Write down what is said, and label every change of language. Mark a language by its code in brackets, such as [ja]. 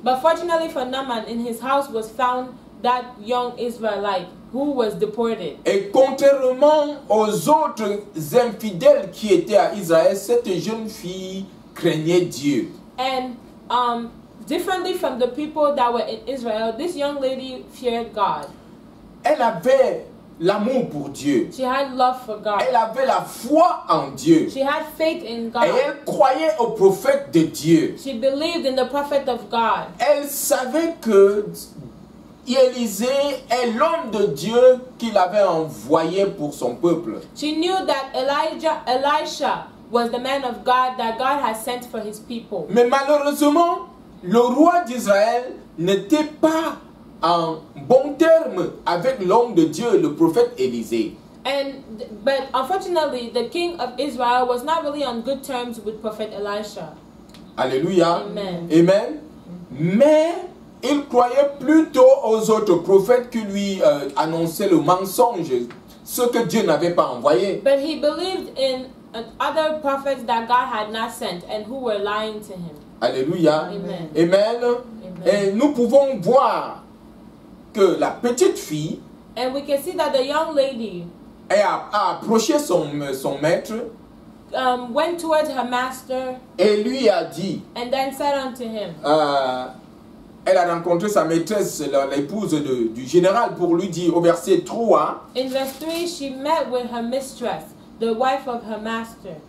[en] But fortunately for Naaman, in his house was found that young Israelite who was deported. [fr] Et contrairement aux autres infidèles qui étaient à Israël, cette jeune fille craignait Dieu. [en] And differently from the people that were in Israel, this young lady feared God. [fr] Elle avait l'amour pour Dieu. [en] She had love for God. [fr] Elle avait la foi en Dieu. [en] She had faith in [fr] Et [en] God. [fr] elle croyait au prophète de Dieu. [en] She believed in the prophet of God. [fr] Elle savait que Élisée est l'homme de Dieu qu'il avait envoyé pour son peuple. [en] She knew that Elisha was the man of God that God had sent for his people. [fr] Mais malheureusement, le roi d'Israël n'était pas en bon terme avec l'homme de Dieu, le prophète Élisée. [en] But unfortunately, the king of Israel was not really on good terms with prophet Elisha. [fr] Alléluia. [en] Amen. Amen. [fr] Mais il croyait plutôt aux autres prophètes qui lui annonçaient le mensonge, ce que Dieu n'avait pas envoyé. [en] But he believed in other prophets that God had not sent and who were lying to him. [fr] Alléluia. [en] Amen. Amen. Amen. [fr] Et nous pouvons voir que la petite fille [en] And we can see that the young lady [fr] a approché son maître [en] went towards her master [fr] et lui a dit, [en] and then said unto him, [fr] elle a rencontré sa maîtresse, l'épouse du général, pour lui dire au verset 3. [en] in verse 3, she met with her mistress, the wife of her master.